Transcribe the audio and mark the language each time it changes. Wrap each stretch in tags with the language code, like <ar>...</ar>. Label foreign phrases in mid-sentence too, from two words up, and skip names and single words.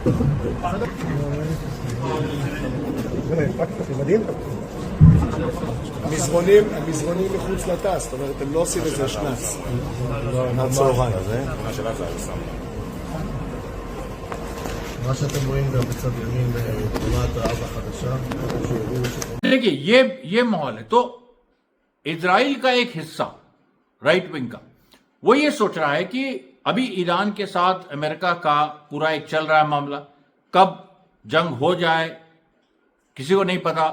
<he>בסדר? מדהים. המזרונים מחוץ לתא, זאת אומרת, הם לא עושים איזה שנץ. מהצהריים. מה שאתם רואים גם בצד ימין, תמונת האב החדשה.</he> <hi>देखिए ये माहौल है। तो इजराइल का एक हिस्सा</hi> <en>right wing</en> <hi>का वो ये सोच रहा है कि अभी ईरान के साथ अमेरिका का पूरा एक चल रहा है मामला, कब जंग हो जाए किसी को नहीं पता।</hi>